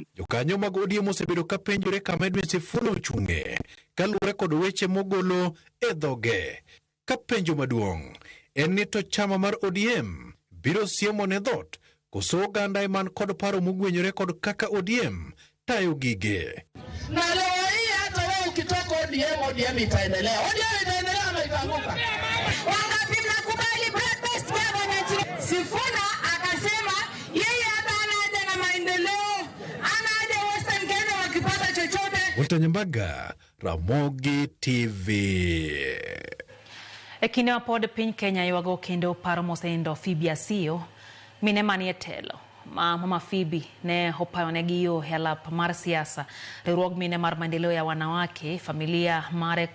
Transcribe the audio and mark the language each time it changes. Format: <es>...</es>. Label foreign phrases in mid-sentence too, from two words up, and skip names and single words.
<luo>Jokanyo mag ODM osebedo ka penjore kama Edwin Sifuna ochung'e kaluwore kod weche mogolo e dhoge. Ka penjo maduong' en ni to chama mar ODM biro siemo ne dhot koso oganda man kod paro mogwenyore kod kaka ODM tayo gige.</luo> <sw>Na leo hii hata wewe ukitoka ODM itaendelea. ODM itaendelea ama itaanguka? Wangapi mnakubali</sw> <en>broad-based governance?</en> <sw>Sifuna akasema yeye hata ana haja na maendeleo, ana haja Western Kenya wakipata chochote. Walter Nyambaga, Ramogi TV.</sw> <luo>E kinde ma pod piny Kenya ywago kendo paro mosenindo Phoebe Asiyo, mine manie telo Mama Phoebe ne opayonegi yo e alap mar siasa riwruog mine mar</luo> <sw>maendeleo ya wanawake</sw> <luo>familia mare</luo>